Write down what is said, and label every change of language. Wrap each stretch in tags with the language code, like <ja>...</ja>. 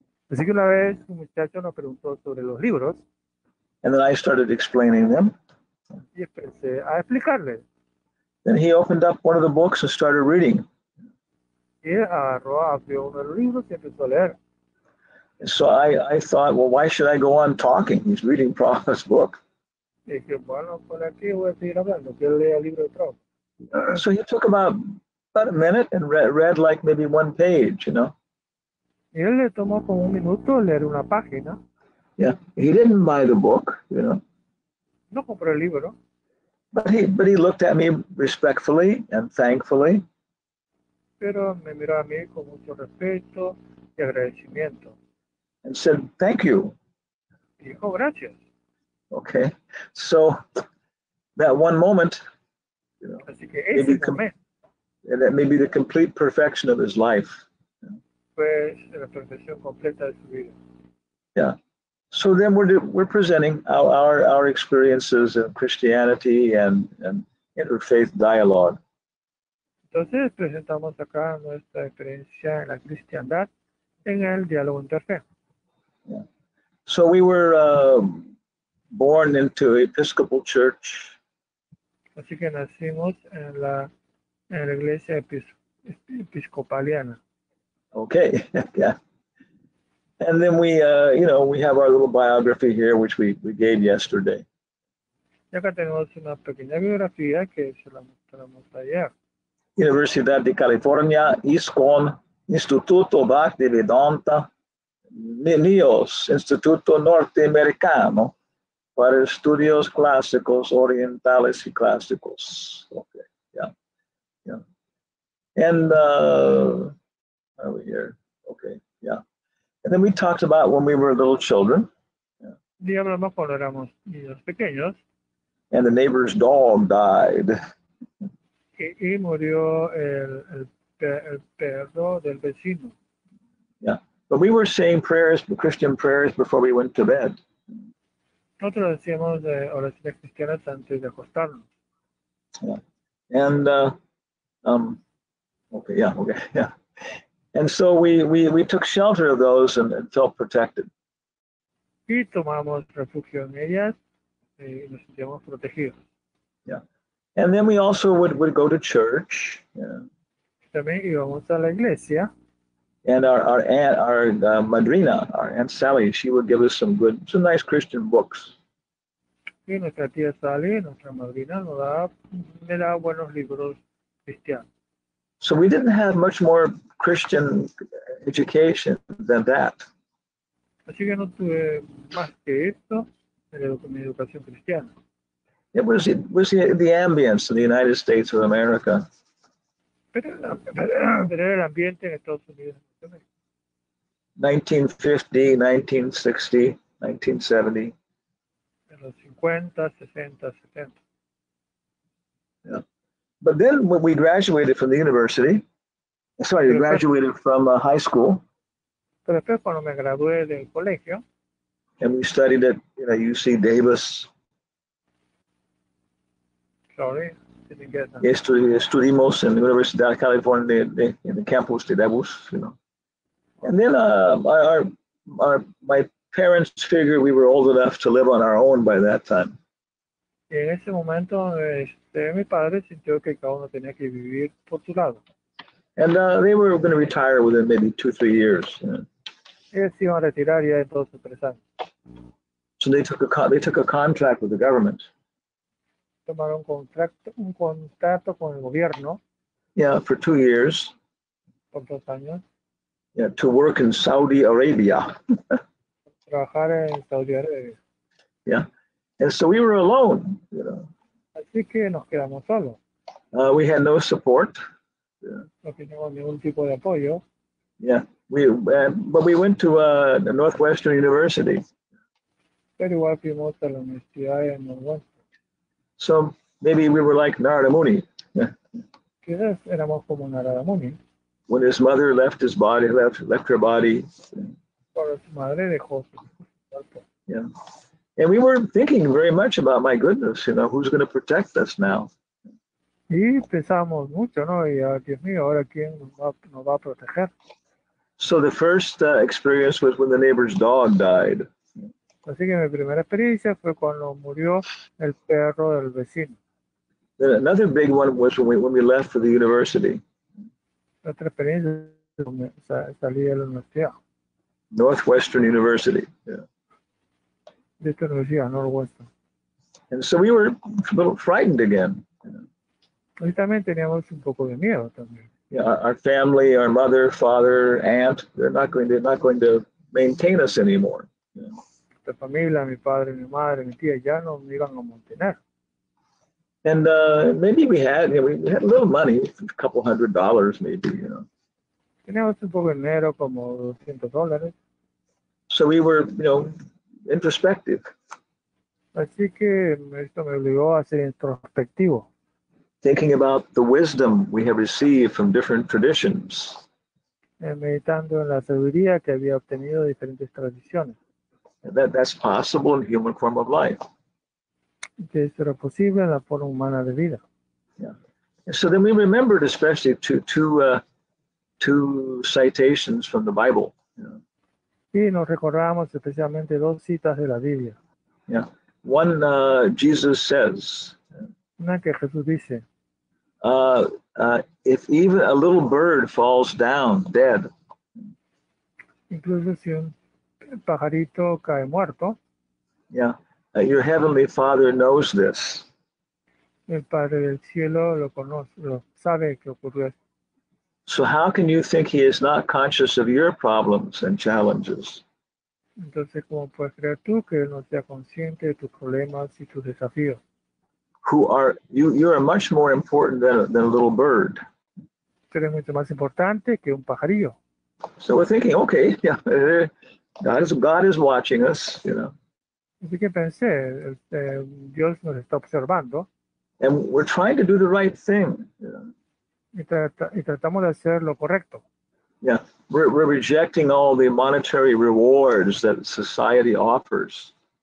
<es>Así que una vez un muchacho nos preguntó sobre los libros</es> <en>and then I started explaining them.</en> <es>y empecé a explicarle.</es> <en>Then he opened up one of the books and started reading.</en> <es>Y él abrió uno de los libros y empezó a leer.</es> <en>And so I thought, well, why should I go on talking? He's reading Prabhupada's book.</en> <es>Y dije, bueno, por aquí voy a seguir hablando, que él lea el libro de Prabhupada.</es> <en>So he took about a minute and read like maybe one page, you know.</en> <es>Y él le tomó como un minuto leer una página.</es> <en>Yeah, he didn't buy the book, you know.</en> <es>No compró el libro.</es> <en>But he looked at me respectfully and thankfully.</en> <es>Pero me miró a mí con mucho respeto y agradecimiento.</es> <en>And said, "Thank you."</en> <es>Y dijo, gracias.</es> <en>Okay, so that one moment, you know,</en> <es>Así que ese momento</es> <en>that may be the complete perfection of his life.</en> <es>fue la perfección completa de su vida.</es> <en>Yeah. So then we're presenting our experiences in Christianity and interfaith dialogue.</en> <es>Entonces presentamos acá nuestra experiencia en la cristiandad en el diálogo interfe.</es> <en>Yeah. So we were born into Episcopal Church.</en> <es>Así que nacimos en la iglesia episcopaliana.</es> <en>Okay, yeah. And then we, we have our little biography here, which we gave yesterday.</en> <es>Y acá tenemos una pequeña biografía que se la mostramos ayer. Universidad de California, ISCON, Instituto Bhakti Vedanta, NIOS, Instituto Norteamericano para Estudios Clásicos, Orientales y Clásicos.</es> <en>Okay, yeah. And over here, okay, yeah. And then we talked about when we were little children.</en> <es>Y hablamos cuando éramos niños pequeños.</es> <en>And the neighbor's dog died.</en> <es>Y murió el perro del vecino.</es> <en>Yeah, but we were saying prayers, Christian prayers, before we went to bed.</en> <es>Nosotros decíamos oraciones cristianas antes de acostarnos.</es> <en>Yeah, and okay, yeah. And so we took shelter of those and felt protected.</en> <es>Y tomamos refugio en ellas y nos sentíamos protegidos.</es> <en>Yeah, and then we also would go to church. Yeah.</en> <es>También íbamos a la iglesia.</es> <en>And our aunt, our madrina, our Aunt Sally, she would give us some nice Christian books.</en> <es>Y nuestra tía Sally, nuestra madrina, me daba buenos libros cristianos.</es> <en>So we didn't have much more Christian education than that.</en> <es>Así que no tuve más que esto en mi educación cristiana.</es> <en>It was the ambience in the United States of America.</en> <es>Pero era el ambiente en Estados Unidos.</es> <en>1950, 1960, 1970.</en> <es>En los 50, 60, 70.</es> <en>Yeah. But then when we graduated from the university, graduated from high school.</en> <es>Pero después cuando me gradué del colegio.</es> <en>And we studied at UC Davis. Sorry, didn't get that.</en> <es>Estudimos en la Universidad de California en el campus de Davis,</es> <en>And then my parents figured we were old enough to live on our own by that time.</en> <es>Y en ese momento mi padre sintió que cada uno tenía que vivir por su lado.</es> <en>And they were going to retire within maybe 2-3 years.</en> <es>Ellos iban a retirar ya en 2 o 3 años.</es> <en>So they took a contract with the government.</en> <es>Tomaron un contrato con el gobierno.</es> <en>Yeah, for 2 years.</en> <es>Por 2 años.</es> <en>Yeah, to work in Saudi Arabia.</en> <es>Trabajar en Saudi Arabia.</es> <en>Yeah, and so we were alone.</en> <es>Así que nos quedamos solos.</es> <en>We had no support.</en> <es>No teníamos ningún tipo de apoyo.</es> <en>Yeah, but we went to the Northwestern University.</en> <es>Pero igual fuimos a la universidad en Northwestern.</es> <en>So maybe we were like Narada Muni.</en> <es>Quizás éramos como Narada Muni.</es> <en>When his mother left his body, left her body.</en> <es>Cuando su madre dejó su cuerpo.</es> <en>Yeah, and we were thinking very much about, my goodness, who's going to protect us now?</en> <es>Y pensamos mucho, ¿no? Y Dios mío, ahora quién nos va a proteger.</es> <en>So the first experience was when the neighbor's dog died.</en> <es>Así que mi primera experiencia fue cuando murió el perro del vecino.</es> <en>Then another big one was when we left for the university.</en> <es>Otra experiencia cuando salí de la universidad.</es> <en>Northwestern University. Yeah.</en> <es>De esta universidad, Northwestern.</es> <en>And so we were a little frightened again.</en> <es>Y también teníamos un poco de miedo también.</es> <en>Yeah, our family, our mother, father, aunt, they're not going to maintain us anymore.</en> <es>Nuestra familia, mi padre, mi madre, mi tía ya no me iban a mantener.</es> <en>And maybe we had a little money, a couple $100 maybe,</en> <es>Teníamos un poco de dinero, como $200.</es> <en>So we were, introspective,</en> <es>Así que esto me obligó a ser introspectivo,</es> <en>thinking about the wisdom we have received from different traditions.</en> <es>meditando en la sabiduría que había obtenido de diferentes tradiciones,</es> <en>That's possible in human form of life.</en> <es>que esto era posible en la forma humana de vida.</es> <en>And so then we remembered especially two citations from the Bible.</en> <es>Y nos recordamos especialmente 2 citas de la Biblia.</es> <en>One, Jesus says,</en> <es>Una que Jesús dice,</es> <en>if even a little bird falls down dead,</en> <es>incluso si un pajarito cae muerto,</es> <en>your heavenly Father knows this.</en> <es>el Padre del Cielo lo conoce, lo sabe que ocurrió esto.</es> <en>So how can you think he is not conscious of your problems and challenges?</en> <es>Entonces, ¿cómo puedes creer tú que Él no sea consciente de tus problemas y tus desafíos?</es> <en>You are much more important than a little bird.</en> <es>Tú eres mucho más importante que un pajarillo.</es> <en>So we're thinking, okay, God is watching us,</en> <es>Así que pensé, Dios nos está observando</es> <en>and we're trying to do the right thing.</en> <es>y tratamos de hacer lo correcto.</es> <en>We're rejecting all the monetary rewards that society offers.</en>